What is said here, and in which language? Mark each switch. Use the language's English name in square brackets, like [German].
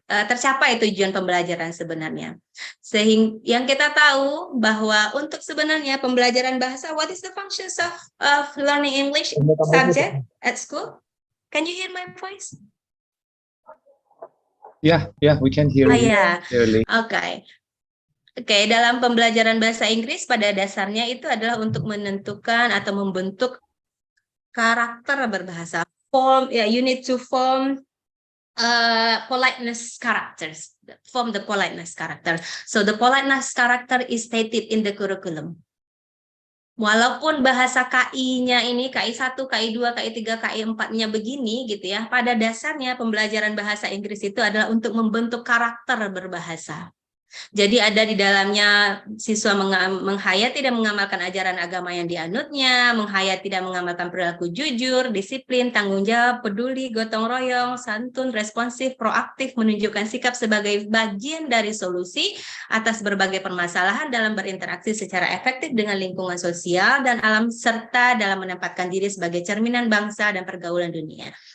[Indonesian] tercapai tujuan pembelajaran sebenarnya. Sehingga yang kita tahu bahwa untuk sebenarnya pembelajaran bahasa, [English] what is the functions of learning English subject at school? Can you hear my voice? Yeah, we can hear you clearly. [Indonesian] Oke, dalam pembelajaran bahasa Inggris pada dasarnya itu adalah untuk menentukan atau membentuk karakter berbahasa. [English] You need to form politeness characters, form the politeness character. So the politeness character is stated in the curriculum. [Indonesian] Walaupun bahasa KI-nya ini KI 1, KI 2, KI 3, KI 4-nya begini gitu ya, pada dasarnya pembelajaran bahasa Inggris itu adalah untuk membentuk karakter berbahasa. Jadi ada di dalamnya siswa menghayati dan mengamalkan ajaran agama yang dianutnya, menghayati dan mengamalkan perilaku jujur, disiplin, tanggung jawab, peduli, gotong royong, santun, responsif, proaktif, menunjukkan sikap sebagai bagian dari solusi atas berbagai permasalahan dalam berinteraksi secara efektif dengan lingkungan sosial dan alam, serta dalam menempatkan diri sebagai cerminan bangsa dan pergaulan dunia.